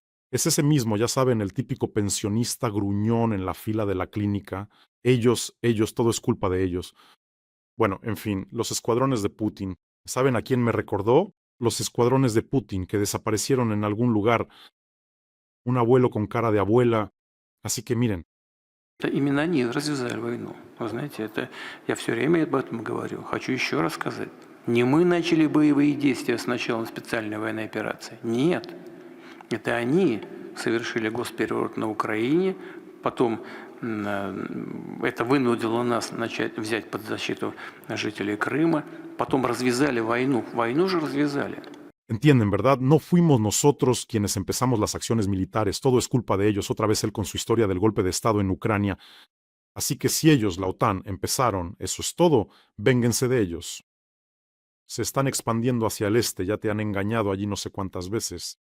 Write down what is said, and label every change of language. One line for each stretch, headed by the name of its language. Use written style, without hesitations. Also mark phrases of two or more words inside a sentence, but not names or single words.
Spanish: Es ese mismo, ya saben, el típico pensionista gruñón en la fila de la clínica. Ellos, todo es culpa de ellos. Bueno, en fin, los escuadrones de Putin. ¿Saben a quién me recordó? Los escuadrones de Putin que desaparecieron en algún lugar. Un abuelo con cara de abuela. Así que miren,
Russian: Это именно они развязали войну. Вы знаете, это я все время об этом говорю. Хочу еще раз сказать. Не мы начали боевые действия с началом специальной военной операции. Нет. Это они совершили госпереворот на Украине, потом это вынудило нас взять под защиту жителей Крыма, потом развязали войну. Войну же развязали.
Spanish: entienden, ¿verdad? No fuimos nosotros quienes empezamos las acciones militares, todo es culpa de ellos, otra vez él con su historia del golpe de Estado en Ucrania. Así que si ellos, la OTAN, empezaron, eso es todo, vénganse de ellos. Se están expandiendo hacia el este, ya te han engañado allí no sé cuántas veces.